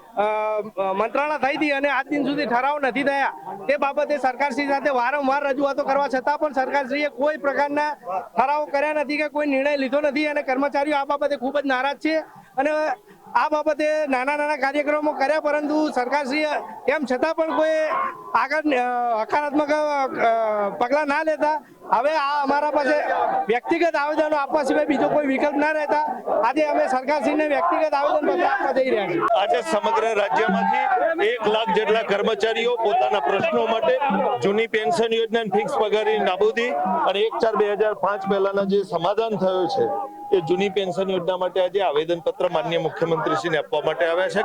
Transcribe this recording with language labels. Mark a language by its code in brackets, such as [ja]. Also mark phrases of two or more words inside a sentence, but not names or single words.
[gu] મંત્રણા થઈ થી અને આજ દિન સુધી ઠરાવ નથી થયા તે બાબતે સરકારશ્રી સાથે વારંવાર રજૂઆતો કરવા છતાં પણ સરકારશ્રીએ કોઈ પ્રકારના ઠરાવ કર્યા નથી કે કોઈ નિર્ણય લીધો નથી અને કર્મચારીઓ આ બાબતે ખૂબ જ નારાજ છે અને આ બાબતે નાના નાના કાર્યક્રમો કર્યા પરંતુ સરકારશ્રીએ તેમ છતાં પણ કોઈ આગળ હકારાત્મક પગલા ના લેતા હવે આ અમારા પાસે વ્યક્તિગત આવેદનો આપવા સિવાય બીજો કોઈ વિકલ્પ ના રહતા આજે અમે સરકારશ્રીને વ્યક્તિગત આવેદન પત્ર આપવા જઈ રહ્યા છીએ। આજ સમગ્ર રાજ્યમાંથી 1 લાખ જેટલા કર્મચારીઓ પોતાના પ્રશ્નો માટે જૂની પેન્શન યોજના ફિક્સ પગારની નાબૂદી અને 1/4/2005 પહેલાના જે સમાધાન થયો છે એ જૂની પેન્શન યોજના માટે આજ આવેદન પત્ર માનનીય મુખ્યમંત્રીશ્રીને આપવા માટે આવ્યા છે।